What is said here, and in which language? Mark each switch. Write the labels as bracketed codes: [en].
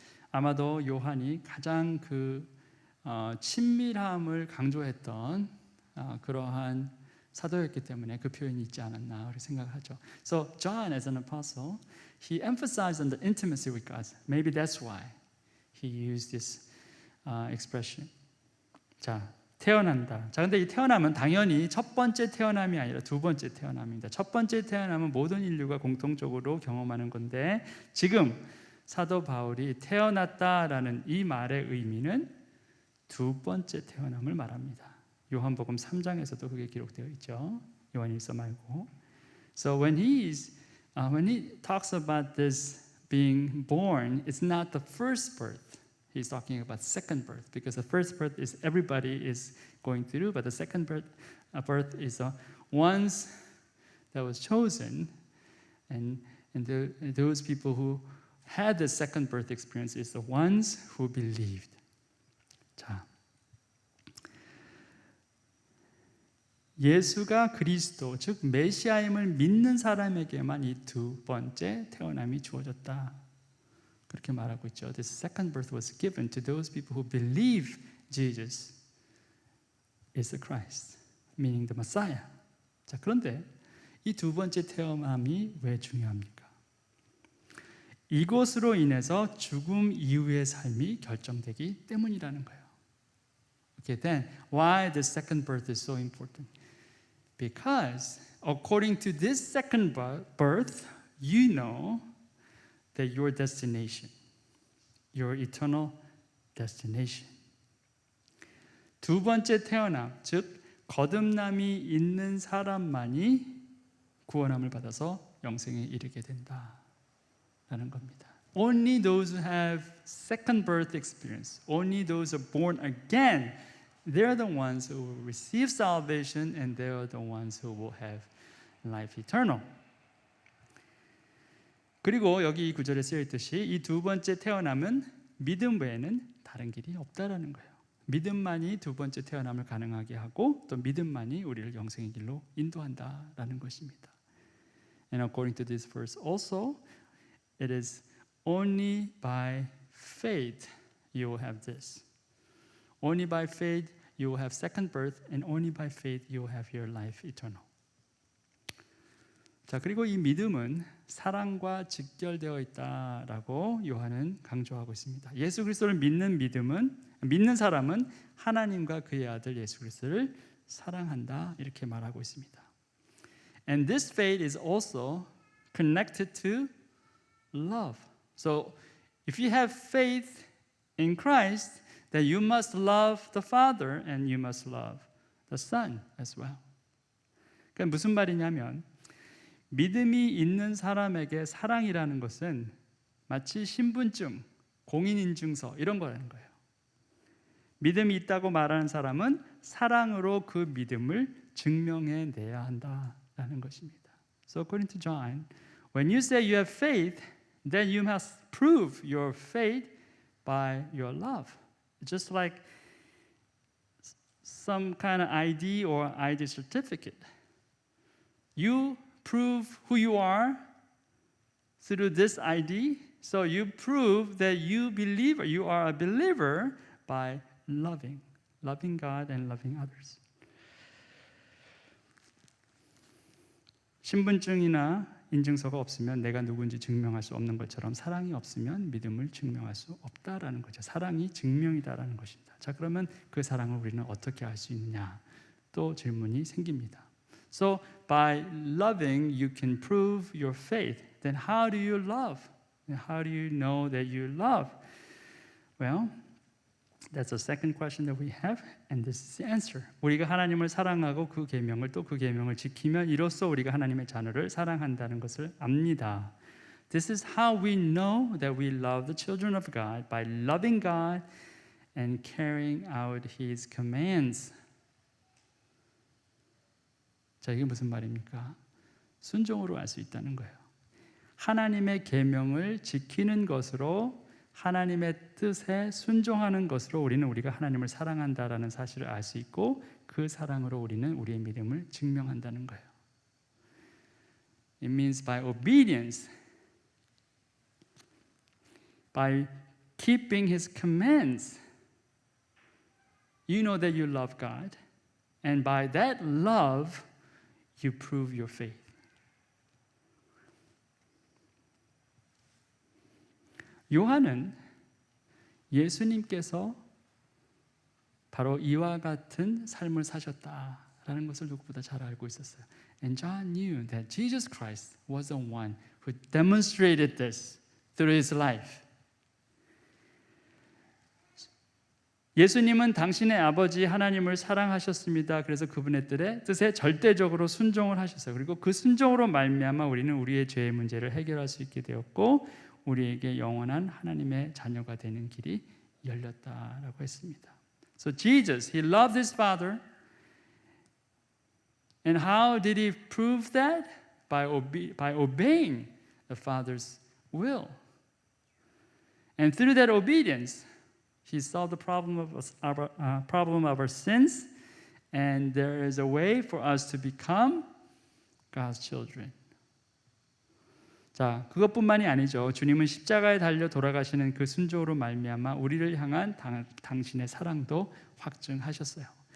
[ko] 아마도 요한이 가장 친밀함을 강조했던 그러한 사도였기 때문에 그 표현이 있지 않았나 그렇게 생각하죠. [en] So John, as an apostle, he emphasized on the intimacy with God. Maybe that's why he used this expression. [ko] 자, 태어난다. 자, 근데 이 태어남은 당연히 첫 번째 태어남이 아니라 두 번째 태어남입니다. 첫 번째 태어남은 모든 인류가 공통적으로 경험하는 건데 지금 사도 바울이 태어났다라는 이 말의 의미는 두 번째 태어남을 말합니다. 요한복음 3장에서도 그게 기록되어 있죠. 요한일서 말고. [en] So when he talks about this being born, it's not the first birth. He's talking about second birth because the first birth is everybody is going through, but the second birth is the ones that was chosen, and those people who had the second birth experience is the ones who believed. [ko] 자, 예수가 그리스도, 즉 메시아임을 믿는 사람에게만 이 두 번째 태어남이 주어졌다. 그렇게 말하고 있죠. [en] This second birth was given to those people who believe Jesus is the Christ, meaning the Messiah. [ko] 자, 그런데 이 두 번째 태어남이 왜 중요합니까? 이것으로 인해서 죽음 이후의 삶이 결정되기 때문이라는 거예요. [en] Okay, then why the second birth is so important? Because according to this second birth, you know that your destination, your eternal destination. [ko] 두 번째 태어남, 즉 거듭남이 있는 사람만이 구원함을 받아서 영생에 이르게 된다라는 겁니다. [en] Only those who have second birth experience, only those who are born again, they're the ones who will receive salvation and they're the ones who will have life eternal. [ko] 그리고 여기 이 구절에 쓰여 있듯이 이 두 번째 태어남은 믿음 외에는 다른 길이 없다라는 거예요. 믿음만이 두 번째 태어남을 가능하게 하고 또 믿음만이 우리를 영생의 길로 인도한다라는 것입니다. [en] And according to this verse also, it is only by faith you will have this. Only by faith you will have second birth, and only by faith you will have your life eternal. [ko] 자, 그리고 이 믿음은 사랑과 직결되어 있다라고 요한은 강조하고 있습니다. 예수 그리스도를 믿는 사람은 하나님과 그의 아들 예수 그리스도를 사랑한다 이렇게 말하고 있습니다. [en] And this faith is also connected to love. So if you have faith in Christ, then you must love the Father and you must love the Son as well. [ko] 그러니까 무슨 말이냐면 믿음이 있는 사람에게 사랑이라는 것은 마치 신분증, 공인인증서 이런 거라는 거예요. 믿음이 있다고 말하는 사람은 사랑으로 그 믿음을 증명해내야 한다라는 것입니다. [en] So according to John, when you say you have faith, then you must prove your faith by your love. Just like some kind of ID or ID certificate. You prove who you are through this ID. So you prove that you are a believer by loving loving God and loving others. [ko] 신분증이나 인증서가 없으면 내가 누군지 증명할 수 없는 것처럼 사랑이 없으면 믿음을 증명할 수 없다라는 거죠. 사랑이 증명이다라는 것입니다. 자, 그러면 그 사랑을 우리는 어떻게 알 수 있느냐? 또 질문이 생깁니다. [en] So by loving you can prove your faith. Then how do you love? How do you know that you love? Well, that's the second question that we have, and this is the answer. [ko] 우리가 하나님을 사랑하고 그 계명을 또 그 계명을 지키면 이로써 우리가 하나님의 자녀를 사랑한다는 것을 압니다. [en] This is how we know that we love the children of God by loving God and carrying out His commands. [ko] 자, 이게 무슨 말입니까? 순종으로 알 수 있다는 거예요. 하나님의 계명을 지키는 것으로 하나님의 뜻에 순종하는 것으로 우리는 우리가 하나님을 사랑한다라는 사실을 알 수 있고 그 사랑으로 우리는 우리의 믿음을 증명한다는 거예요. [en] It means by obedience, by keeping His commands, you know that you love God, and by that love, you prove your faith. [ko] 요한은 예수님께서 바로 이와 같은 삶을 사셨다라는 것을 누구보다 잘 알고 있었어요. [en] And John knew that Jesus Christ was the one who demonstrated this through his life. [ko] 예수님은 당신의 아버지 하나님을 사랑하셨습니다. 그래서 그분의 뜻에 절대적으로 순종을 하셨어요. 그리고 그 순종으로 말미암아 우리는 우리의 죄의 문제를 해결할 수 있게 되었고 우리에게 영원한 하나님의 자녀가 되는 길이 열렸다라고 했습니다. [en] So Jesus, he loved his Father. And how did he prove that? By obeying the Father's will. And through that obedience, he solved the problem of our sins, and there is a way for us to become God's children. [ko] 자, 그것뿐만이 아니죠. 주님은 십자가에 달려 돌아가시는 그 순종으로 말미암아 우리를 향한 당신의 사랑도 확증하셨어요.